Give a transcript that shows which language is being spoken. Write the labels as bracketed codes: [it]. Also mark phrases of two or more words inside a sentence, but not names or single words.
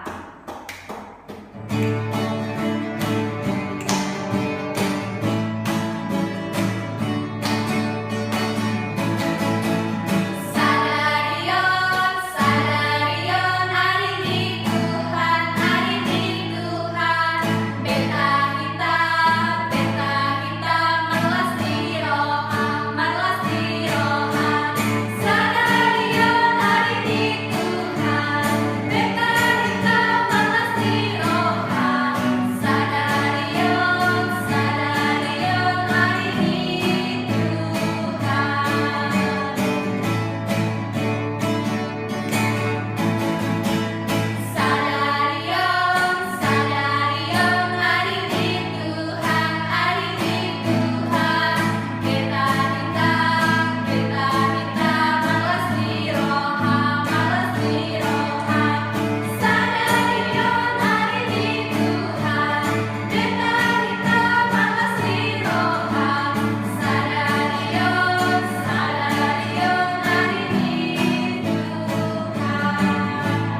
[bbc] Sadarion, sadarion, [id] hari ini Tuhan, hari ini Tuhan. [bbc] Beta kita melas di roha, melas di roha. Sadarion, [id] hari ini Tuhan. [bbc] Beta kita melas di roha. Sadarion, sadarion, [id] hari ini Tuhan. [bbc] Sadarion, sadarion, [id] hari ini Tuhan, hari ini Tuhan. [bbc] Beta kita malas di roha, malas di roha. Sadarion, [id] hari ini Tuhan. [bbc] Beta kita malas di roha. Sadarion, sadarion, [id] hari ini Tuhan.